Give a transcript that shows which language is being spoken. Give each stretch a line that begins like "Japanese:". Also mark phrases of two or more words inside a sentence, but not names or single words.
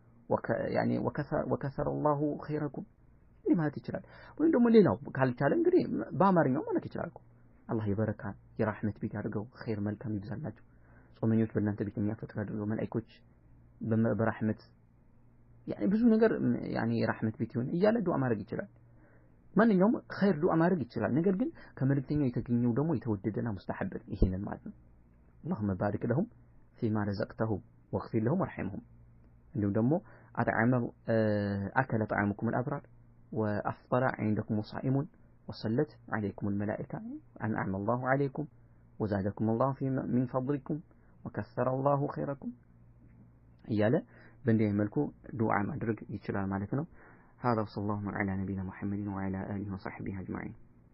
Arabic: وكثر الله خيركم
Amharic: ይህ ማለት ይችላል። ወይም ደግሞ ሌላው ካልቻለ እንግዲህ በአማርኛው ማለት ይችላል እኮ አላህ የበረካ የራህመት ቤት ያድርገው፣ ኸይር መልካም ይብዛላችሁ፣ ጾመኞች በእናንተ ቤት የሚያፈጥሩ ያድርገው፣ መላእክቶች በረህመት ብዙ ነገር የራህመት ቤት ይሁን እያለ ዱዓ ማድረግ ይችላል። ማንኛውም ኸይር ዱዓ ማድረግ ይችላል። ነገር ግን ከመልእክተኛው የተገኘው ደግሞ የተወደደና ሙስተሐብ ይሄንን ማለት ነው።
Arabic: اللهم بارك لهم فيما رزقتهم واغفر لهم وارحمهم
Amharic: እንዲሁም ደግሞ
Arabic: أكل طعامكم الأبرار وأفطر عندكم صائمون وصلت عليكم الملائكة أنعم الله عليكم وزادكم الله من فضلكم وكثر الله خيركم
Amharic: እያለ በእንዲህ መልኩ ዱዓ ማድረግ ይችላል ማለት ነው።
Arabic: هذا وصلى الله على نبينا محمد وعلى آله وصحبه أجمعين